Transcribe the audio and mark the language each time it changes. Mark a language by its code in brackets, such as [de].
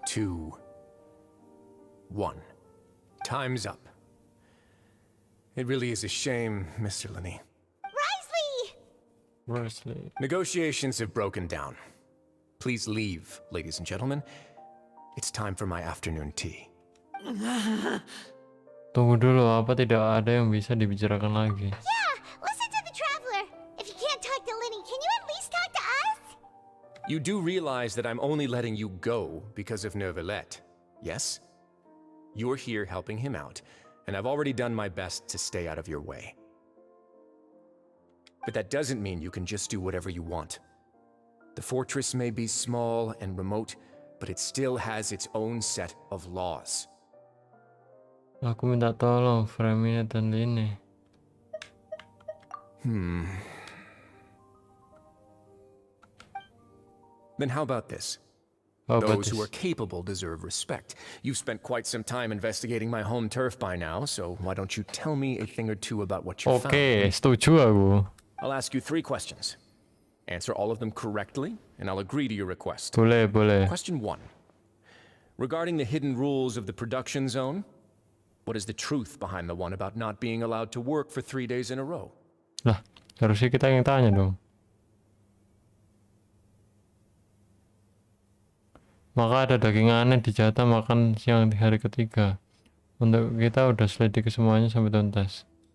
[en] 2, 1. Time's up. It really is a shame, Mr. Lenny. Worsley. Negotiations have broken down. Please leave, ladies and gentlemen. It's time for my afternoon tea. [id] Tunggu dulu, apa tidak ada yang bisa dibicarakan lagi? [en] Yeah, listen to the traveler. If you can't talk to Lenny, can you at least talk to us? You do realize that I'm only letting you go because of neuvillatte, yes? You're here helping him out, and I've already done my best to stay out of your way. But that doesn't mean you can just do whatever you want. The fortress may be small and remote, but it still has its own set of laws. [id] Aku minta tolong Fremine dan Lini. [en] Then how about this? Those who are capable deserve respect. You've spent quite some time investigating my home turf by now, so why don't you tell me a thing or two about what you found? [id] Oke, setuju aku. [en] I'll ask you 3 questions. Answer all of them correctly, and I'll agree to your request. [id] Boleh. [en] Question 1. Regarding the hidden rules of the production zone, what is the truth behind the one about not being allowed to work for 3 days in a row? [id] Lah, harusnya kita yang tanya dong. Maka ada daging aneh dijatah makan siang di hari ketiga. Untuk kita udah selidiki semuanya sampai tuntas.